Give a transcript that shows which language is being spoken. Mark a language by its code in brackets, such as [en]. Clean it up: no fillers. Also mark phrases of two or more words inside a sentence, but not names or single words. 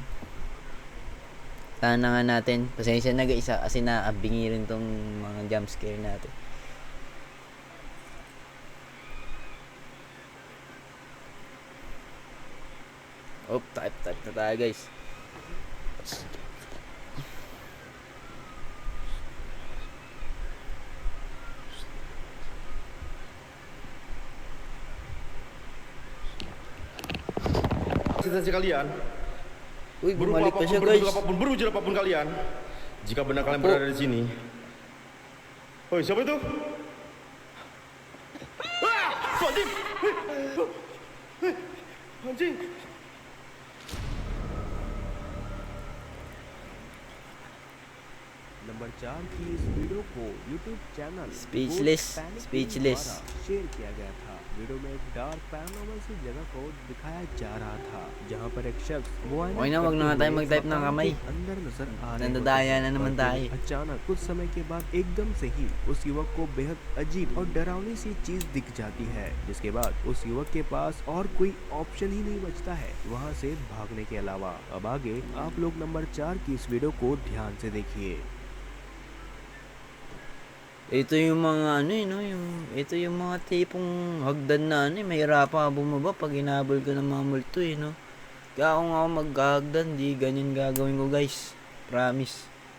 [tl] Sana nga natin. Pasensya na, guys, ha. Kasi nakabingi rin tong mga jump scare natin. Oh, type na tayo, guys. [id] Eksistensi kalian, [tl] Uy, [id] berupa [tl] bumalik pa [id] apapun, [tl] siya, [id] berbentuk [tl] guys. [id] apapun, berwujud apapun kalian, jika benar kalian Apa? berada di sini. Oi, siapa itu? Ah! Anjing! Anjing! [hi] नंबर 4 की इस वीडियो को YouTube चैनल Speechless, Ghost Panic speechless. द्वारा शेयर किया गया था। वीडियो में एक [en] dark paranormal [hi] सी जगह को दिखाया जा रहा था, जहां पर एक शख्स मुआयना [tl] Okay na, wag na [hi] करते [tl] tayo [hi] हुए [tl] mag-type ng [hi] मकान [tl] kamay. [hi] के अंदर नजर आ रहे [tl] Nandadaya [hi] होते [tl] na [hi] हैं। [tl] naman [hi] और [tl] tayo. [hi] फिर अचानक कुछ समय के बाद एकदम से ही उस युवक को बेहद अजीब और डरावनी सी चीज दिख जाती है, जिसके बाद उस युवक के पास और कोई ऑप्शन ही नहीं बचता है वहां से भागने के अलावा। अब आगे आप लोग नंबर 4 की इस वीडियो को ध्यान से देखिए। [tl] Ito yung mga ano, no, ito yung mga tipong hagdan na ano, mahirapan ka bumaba pag hinabol ka ng mga multo, no. Kaya kung ako maghahagdan, di ganyan gagawin ko, guys. Promise.